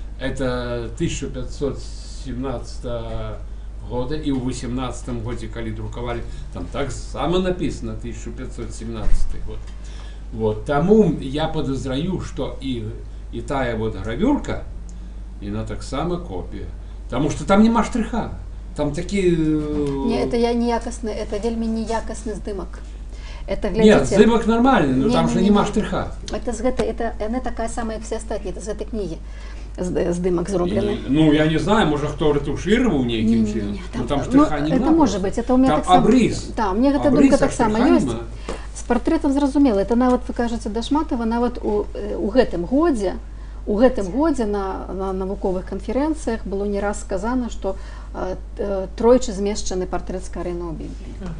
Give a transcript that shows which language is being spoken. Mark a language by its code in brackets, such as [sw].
[be] Это 1517 года, і ў 18 годзе, калі друкавалі, там так само написано 1517 год. Таму я падазраю, што і тая гравюрка, яна таксама копія. Таму што там няма штриха. Там такі... Не, это неякасны, это вельмі неякасны здымак. [ru] Нет, [be] здымак нормальны, но там же няма штриха. Яна такая самая, як все астатнія, это з гэтай кнігі здымак зроблены. Я не знаю, можа хто [ru] ретушировал [be] нейкім чынам, но там штриха не [ru] это может быть, это у меня [be] там абрис. Да, мне гэта думка так само ёсць. З партрэтам зразумела, это нават, вы кажаце, да Шматава, нават у гэтым годзе у гэтым годзе на навуковых канферэнцыях было не раз сказана, што тройчы змешчаны партрэт Скарына ў Бібліі.